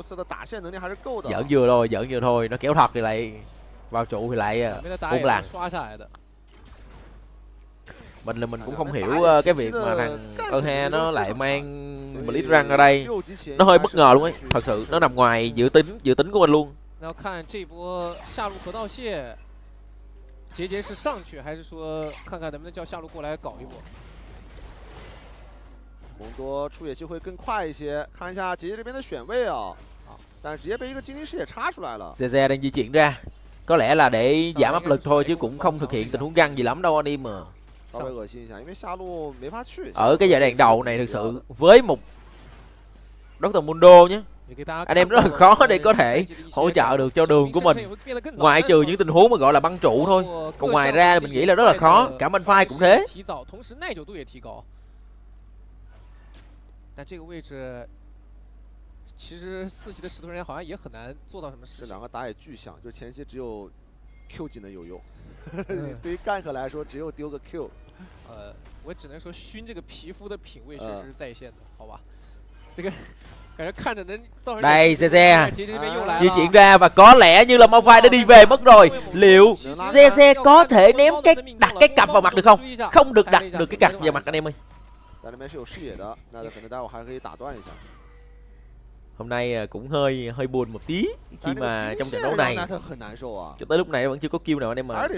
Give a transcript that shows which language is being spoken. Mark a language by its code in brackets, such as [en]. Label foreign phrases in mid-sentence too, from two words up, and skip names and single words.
[vi] Giỡn vừa thôi, nó kéo thật thì lại vào trụ thì lại 4 lần. Mình cũng không hiểu cái việc mà thằng Erha nó lại mang Blitz răng ra đây. Nó hơi bất ngờ luôn ấy, thật sự nó nằm ngoài dự tính của mình luôn. [zh] 要看这波下路河道蟹，杰杰是上去，还是说看看能不能叫下路过来搞一波？蒙多出野机会更快一些，看一下杰杰这边的选位啊，但是直接被一个精灵视野插出来了。 [vi] CZ đang di chuyển ra, có lẽ là để giảm áp lực thôi chứ cũng không thực hiện tình huống găng gì lắm đâu anh em mà. Ở cái giai đoạn đầu này thực sự với một Dr. Mundo nhé, anh em rất là khó để có thể hỗ trợ được cho đường của mình, ngoại trừ những tình huống mà gọi là băng trụ thôi. Còn ngoài ra mình nghĩ là rất là khó, cả bên phai cũng thế. [zh] 但这个位置，其实4级的石头人好像也很难做到什么事情。这两个打野巨像，就前期只有 Q 技能有用，对于gank来说只有丢个 Q。我只能说熏这个皮肤的品味确实是在线的，好吧？这个感觉看着能造成。 [vi] Đây CZ di chuyển ra và có lẽ như là bo3 đã đi về mất rồi. Liệu CZ có thể ném đặt cái cặp vào mặt được không? Không được đặt được cái cặp vào mặt anh em ơi. Hôm nay cũng hơi buồn một tí khi mà trong trận đấu này cho tới lúc này vẫn chưa có kill nào anh em mà.